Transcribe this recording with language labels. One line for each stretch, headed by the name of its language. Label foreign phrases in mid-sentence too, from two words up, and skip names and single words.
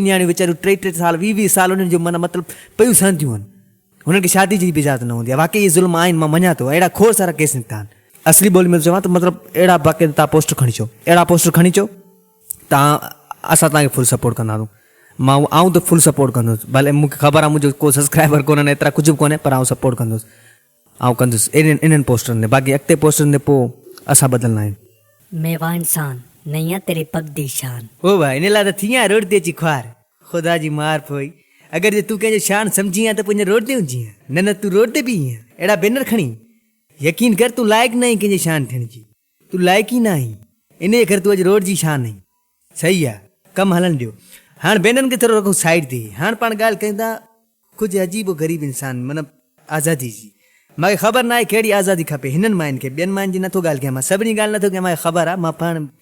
Sindhi: न्याणियूं वीचारियूं 3 साल 20 साल हुननि जो माना मतिलबु पयूं सहंदियूं आहिनि हुननि खे शादी जी बि इजाज़त न हूंदी आहे वाक़ई इहे ज़ुल्म आहिनि मां मञा थो अहिड़ा खोड़ सारा केस निकिता आहिनि असली ॿोली में चवां त मतिलबु अहिड़ा बाक़ी तव्हां पोस्टर खणी अचो अहिड़ा पोस्टर खणी अचो तव्हां असां तव्हांखे
English: full support
Sindhi: कंदासूं मां आऊं त
English: full support
Sindhi: कंदुसि भले मूंखे ख़बर आहे मुंहिंजो को सब्सक्राइबर कोन्हनि एतिरा कुझु बि कोन्हे पर आउं सपोर्ट कंदुसि आउं कंदुसि इन्हनि पोस्टरनि ते बाक़ी अॻिते पोस्टरनि ते पोइ असां बदिलंदा आहियूं
Punjabi: ਮੇਵਾ ਇੰਸਾਨ ਨੈਯਾ ਤੇਰੇ ਪਗ ਦੀ ਸ਼ਾਨ
Sindhi: ओ भाई इन लाइ त थी आहियां रोड ते अची ख्वार ख़ुदा जी मार पोइ अगरि जे तूं कंहिंजो शान सम्झी आहीं त पोइ रोड ते हुजी न तूं रोड ते बि ईअं अहिड़ा बैनर खणी यकीन कर तूं लाइक़ु न आहीं कंहिंजे शान थियण जी तूं लाइक़ु ई न आहीं इन जे करे तूं अॼु रोड जी शान आहीं सही आहे कमु हलणु ॾियो हाणे बैनरनि खे थोरो रखो साइड ते हाणे पाण ॻाल्हि कयूं था कुझु अजीबो ग़रीब इंसान मतिलबु आज़ादी जी मूंखे ख़बर न आहे कहिड़ी आज़ादी खपे हिननि माइनि खे ॿियनि माइनि जी नथो ॻाल्हि कयां मां सभिनी ॻाल्हि नथो कयां मूंखे ख़बर आहे मां पाण